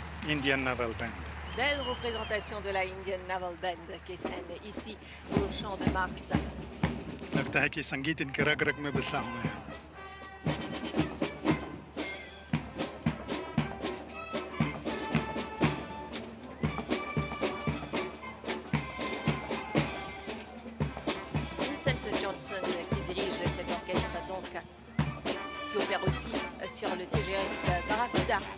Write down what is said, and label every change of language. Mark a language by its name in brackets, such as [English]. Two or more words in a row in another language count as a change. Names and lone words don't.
[French] Indian Naval Band. Belle représentation de la Indian Naval Band qui scène ici au Champ de Mars. [Hindi] लगता है कि संगीत इनके रग रग में बसा हुआ है. [French] Vincent Johnson qui dirige cet orchestre donc qui opère aussi sur le CGS Barracuda.